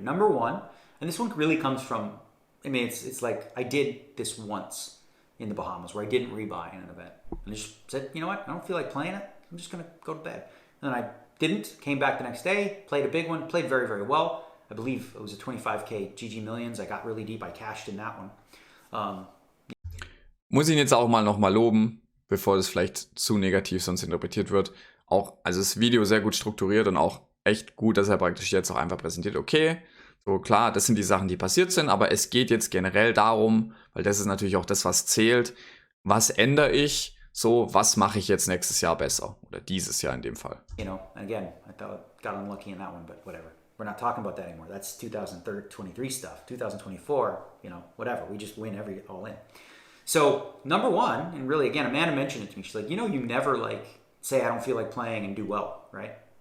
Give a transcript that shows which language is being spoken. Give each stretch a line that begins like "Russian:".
English: Number one, and this one really comes from, it's like I did this once in the Bahamas where I didn't rebuy in an event. And I just said, you know what? I don't feel like playing it. I'm just going to go to bed. And then I didn't, came back the next day, played a big one, played very, very well. I believe it was a 25K GG Millions. I got really deep. I cashed in that one.
German: Muss ihn jetzt auch nochmal loben, bevor das vielleicht zu negativ sonst interpretiert wird. Also das Video sehr gut strukturiert und auch echt gut, dass er praktisch jetzt auch einfach präsentiert, okay, so klar, das sind die Sachen, die passiert sind, aber es geht jetzt generell darum, weil das ist natürlich auch das, was zählt, was ändere ich, so, was mache ich jetzt nächstes Jahr besser? Oder dieses Jahr in dem Fall.
English: Again, I got unlucky in that one, but whatever. We're not talking about that anymore. That's 2023 stuff. 2024, whatever. We just win all in. So, number one, and really, again, Amanda mentioned it to me. She's like, you never, say I don't feel like playing and do well, right?